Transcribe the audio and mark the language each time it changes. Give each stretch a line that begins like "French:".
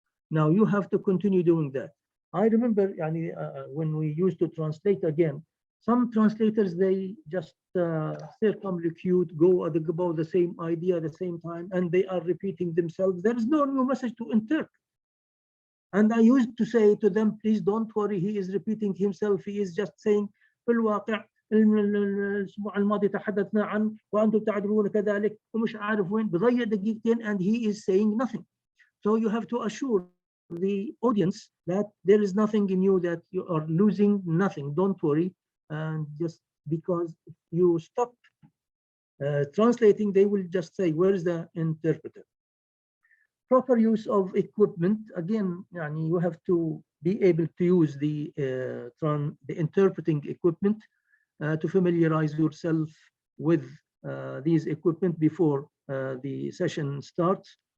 English: Now you have to continue doing that. I remember when we used to translate again, some translators, they just circumlocute, go about the same idea at the same time, and they are repeating themselves. There is no new message to interpret. And I used to say to them, please don't worry, he is repeating himself. He is just saying,
Arabic: في الواقع الأسبوع الماضي تحدثنا عن وأنتم تعرفون كذلك ومش عارف وين بضيع دقيقتين,
English: and he is saying nothing. So you have to assure the audience that there is nothing in you, that you are losing nothing. Don't worry. And just because if you stop translating, they will just say, where is the interpreter? Proper use of equipment. Again, you have to be able to use the interpreting equipment to familiarize yourself with these equipment before the session starts.